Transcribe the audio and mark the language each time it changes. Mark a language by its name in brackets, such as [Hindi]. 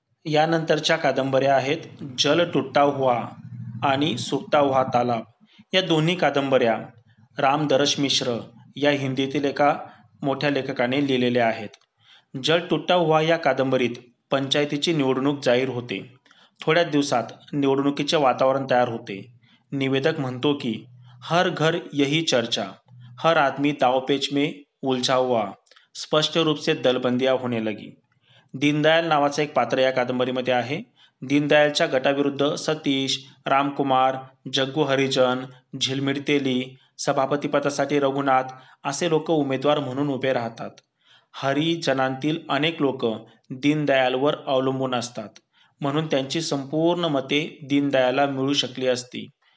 [Marathi] यानंतरच्या कादंबऱ्या आहेत जल टुटा हुआ आणि सूखता हुआ तालाब. या दोन्ही कादंबऱ्या रामदरश मिश्र या हिंदीतील एका मोठ्या लेखकाने लिहिलेल्या आहेत. जल टुटा हुआ या कादंबरीत पंचायतीची निवडणूक जाहीर होते. थोड्याच दिवसात निवडणुकीचे वातावरण तयार होते. निवेदक म्हणतो की [Hindi] हर घर यही चर्चा, हर आदमी दावपेच में उलझा हुआ, स्पष्ट रूप से दलबंदियां होने लगी. [Marathi] दीनदयाल नावाचं एक पात्र या कादंबरीमध्ये आहे. दीनदयालच्या गटाविरुद्ध सतीश, रामकुमार, जग्गू हरिजन, झिलमिड तेली, सभापतीपदासाठी रघुनाथ असे लोक उमेदवार म्हणून उभे राहतात. हरिजनांतील अनेक लोक दीनदयालवर अवलंबून असतात, म्हणून त्यांची संपूर्ण मते दीनदयालला मिळू शकली असती.